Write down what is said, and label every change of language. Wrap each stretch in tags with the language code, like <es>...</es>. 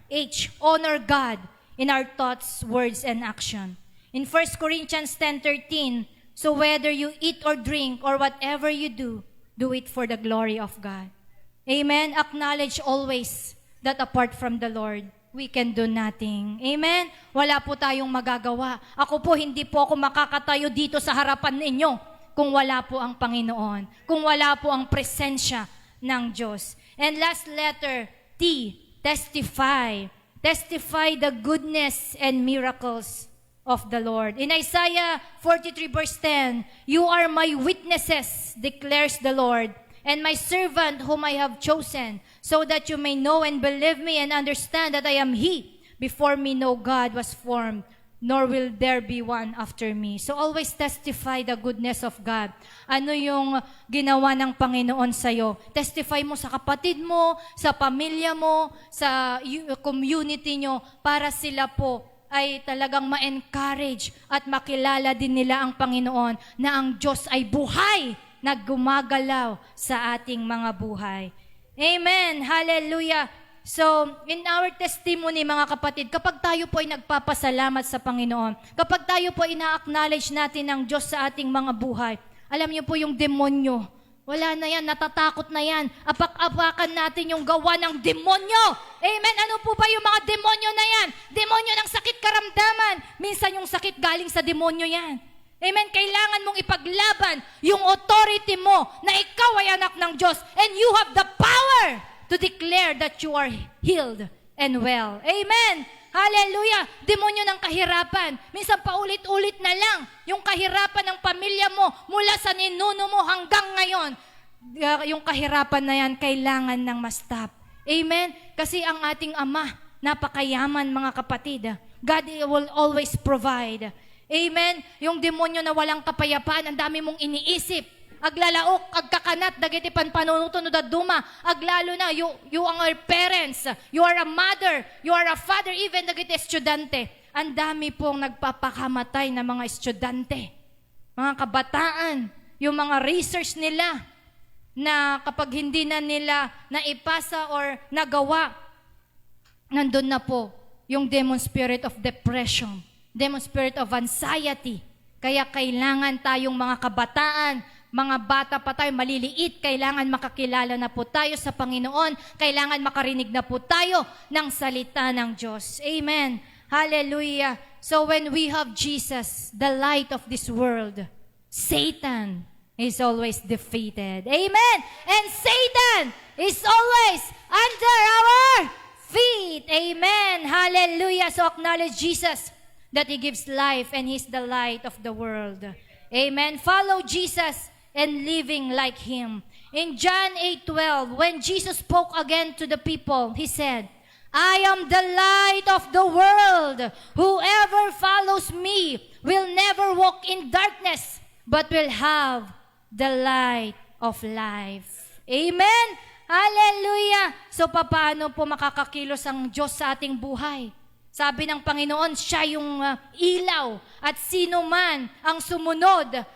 <en>H, honor God in our thoughts, words, and action. In 1 Corinthians 10:13, so whether you eat or drink or whatever you do it for the glory of God. Amen? Acknowledge always that apart from the Lord, we can do nothing.</en> <tl>Amen? Wala po tayong magagawa. Ako po, hindi po ako makakatayo dito sa harapan ninyo kung wala po ang Panginoon, kung wala po ang presensya ng Diyos.</tl> <en>And last letter, T, testify. Testify the goodness and miracles of the Lord. In Isaiah 43 verse 10, you are my witnesses, declares the Lord, and my servant whom I have chosen, so that you may know and believe me and understand that I am He. Before me no God was formed, nor will there be one after me. So always testify the goodness of God.</en> <tl>Ano yung ginawa ng Panginoon sa'yo? Testify mo sa kapatid mo, sa pamilya mo, sa community nyo, para sila po ay talagang ma-encourage at makilala din nila ang Panginoon na ang Diyos ay buhay na gumagalaw sa ating mga buhay. Amen! Hallelujah! So, in our testimony, mga kapatid, kapag tayo po ay nagpapasalamat sa Panginoon, kapag tayo po ina-acknowledge natin ang Diyos sa ating mga buhay, alam niyo po yung demonyo, wala na yan, natatakot na yan. Apak-apakan natin yung gawa ng demonyo. Amen? Ano po ba yung mga demonyo na yan? Demonyo ng sakit karamdaman. Minsan yung sakit galing sa demonyo yan. Amen? Kailangan mong ipaglaban yung authority mo na ikaw ay anak ng Diyos and</tl> <en>you have the power to declare that you are healed and well.</en> <tl>Amen! Hallelujah! Demonyo ng kahirapan. Minsan paulit-ulit na lang yung kahirapan ng pamilya mo mula sa ninuno mo hanggang ngayon. Yung kahirapan na yan, kailangan ng ma-stop. Amen? Kasi ang ating Ama, napakayaman mga kapatid.</tl> <en>God will always provide.</en> <tl>Amen? Yung demonyo na walang kapayapaan, ang dami mong iniisip.</tl> <ilo>Aglalaok, agkakanat, dagiti panpanunutunod at duma. Aglalo na,</ilo> <en>you are parents, you are a mother, you are a father, even</en> <ilo>dagiti estudyante.</ilo> <tl>Ang dami pong nagpapakamatay na mga estudyante, mga kabataan, yung mga research nila, na kapag hindi na nila naipasa or nagawa, nandun na po yung</tl> <en>demon spirit of depression, demon spirit of anxiety.</en> <tl>Kaya kailangan tayong mga kabataan, mga bata pa tayo, maliliit, kailangan makakilala na po tayo sa Panginoon. Kailangan makarinig na po tayo ng salita ng Diyos. Amen. Hallelujah.</tl> <en>So when we have Jesus, the light of this world, Satan is always defeated. Amen. And Satan is always under our feet. Amen. Hallelujah. So acknowledge Jesus that He gives life and He's the light of the world. Amen. Follow Jesus and living like Him. In John 8:12, when Jesus spoke again to the people, He said, I am the light of the world. Whoever follows me will never walk in darkness, but will have the light of life. Amen? Hallelujah!</en> <tl>So, paano po makakakilos ang Diyos sa ating buhay? Sabi ng Panginoon, siya yung ilaw, at sino man ang sumunod</tl>